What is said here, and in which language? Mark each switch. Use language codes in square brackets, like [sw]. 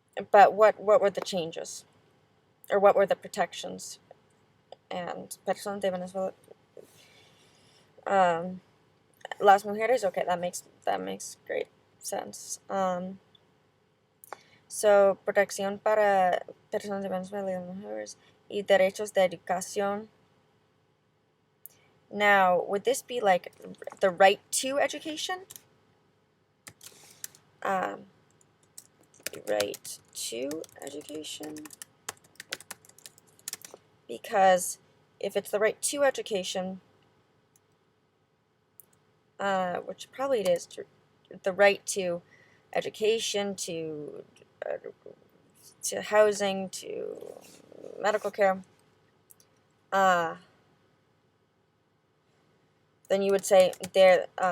[en] But what were the changes? Or what were the protections? And [es] personas de Venezuela. Las mujeres, [en] okay, that makes great sense. [es] So, protección para personas de Venezuela y las mujeres y derechos de educación. [en] Now, would this be like the right to education? Right to education? Because if it's the right to education, which probably it is, the right to education, to housing, to medical care, then you would say there,